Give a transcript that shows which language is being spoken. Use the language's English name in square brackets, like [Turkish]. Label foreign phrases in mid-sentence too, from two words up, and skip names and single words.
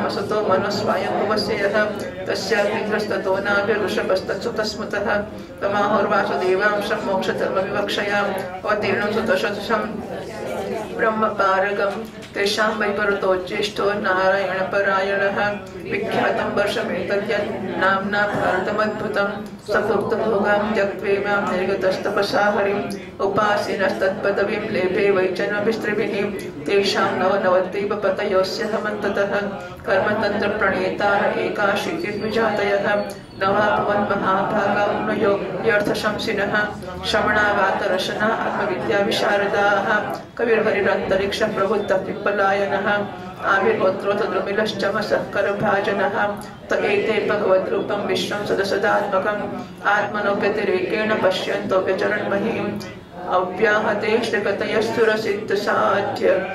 [Sanskrit] સુતો મનસ્વાયંભુવસ્ય યઃ તસ્ય પિતૃસ્તતો નાભ્ય ઋષભસ્તત્સુતસ્મૃતઃ તમાહોર્વાસુદેવાંશં મોક્ષધર્મવિવક્ષયા અવતીર્ણં સુતશતશં બ્રહ્મપારગમ તેષાં વै પરતો જ્યેષ્ઠો નારાયણપરાયણः વિખ્યાतं વર્ષમેતદ્યत् નામ્ના ભારતમદ્ભુतं સભુક્તભોગાં त्यक्त्वेमां निर्गतस्तपसा हरिम् उपासीनस्तत्पदवीं लेभे वैजन्मभिस्त्रिभिः तेषां नवनवद्वीप पतयोऽस्य हमन्ततः कर्मतन्त्रप्रणेतार एकाशीतिर्विजातयः नवा भवन्महाभागाम्नयो यर्थशंसिनः श्रवणावातरशना आत्मविद्याविशारदाः कविर्हरिरन्तरिक्षप्रबुद्धः पिप्पलायनः आविर्होत्रोत द्रुमिलश्चमसः करभाजनः त एते भगवद्रूपं विश्वं सदसदात्मकम् आत्मनोऽप्यतिरेकेण पश्यन्तो व्यचरणमहीम् अव्याहते श्रीगतयस्तुरसिद्धसाध्य